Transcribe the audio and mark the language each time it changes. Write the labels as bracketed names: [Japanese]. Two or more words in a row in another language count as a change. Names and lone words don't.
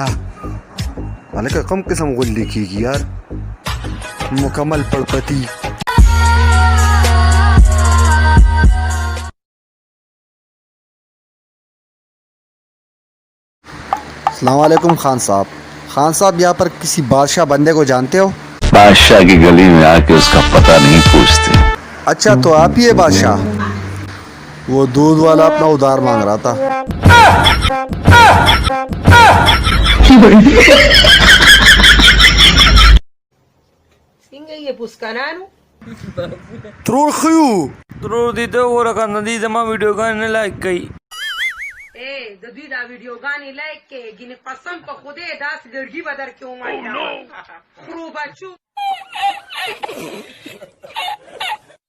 [Pashto] هلکه کوم قسم غولې کېږي یار؟ مکمل پړپتي. [Arabic] السلام علیکم [Pashto] خان صاحب. [Urdu] خان صاحب یہاں پر کسی بادشاہ بندے کو جانتے ہو? بادشاہ کی گلی میں آکے اس کا پتا نہیں پوچھتے. اچھا تو آپ ہی ہے بادشاہ? وہ دودھ والا اپنا ادھار مانگ رہا تھا. [Pashto] څنګه یې پوسکنانو؟ ترور خیو ترور دې ته وګوره کنه دې زما ویډیوګانې نه لایک کوي. د دوی دا ویډیوګانې لایک کې ګینې قسم په خدای داسې ګرګي به در کې ومنډه خرو بچو.